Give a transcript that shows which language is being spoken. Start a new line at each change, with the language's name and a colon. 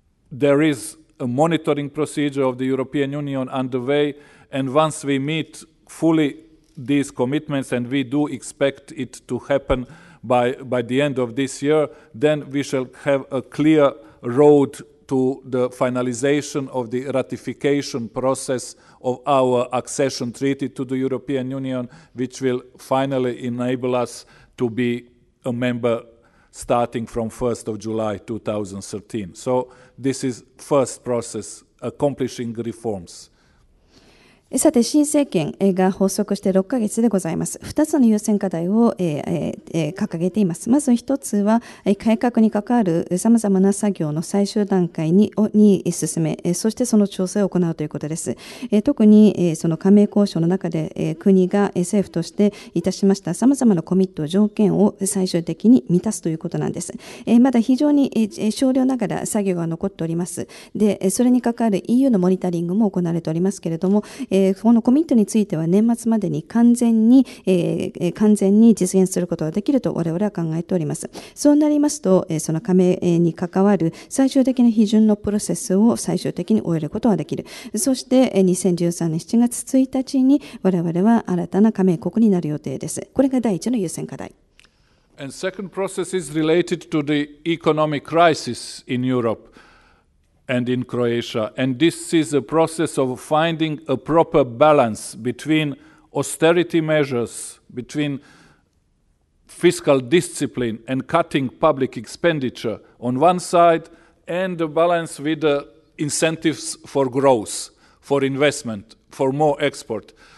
English: There is a monitoring procedure of the European Union underway, and once we meet fully these commitments, and we do expect it to happen by the end of this year, then we shall have a clear road to the finalization of the ratification process of our accession treaty to the European Union, which will finally enable us to be a member starting from 1st of July 2013. So this is first process, accomplishing reforms.
Japanese: さて、新政権が発足して6ヶ月でございます。 2つの優先課題を掲げています。まず1つは、改革に関わるさまざまな作業の最終段階に進め、そしてその調整を行うということです。特にその加盟交渉の中で国が政府としていたしましたさまざまなコミット条件を最終的に満たすということなんです。まだ非常に少量ながら作業が残っております。で、それに関わる EU のモニタリングも行われておりますけれども、このコミットについては年末までに完全に実現することができると我々は考えております。そうなりますと、その加盟に関わる最終的な批准のプロセスを最終的に終えることができる。そして2013年7月1日に我々は新たな加盟国になる予定です。これが第一の優先課題。
English: And second process is related to the economic crisis in Europe and in Croatia. And this is a process of finding a proper balance between, austerity measures, between fiscal discipline and cutting public expenditure on one side, and the balance with the incentives for growth, for investment, for more export.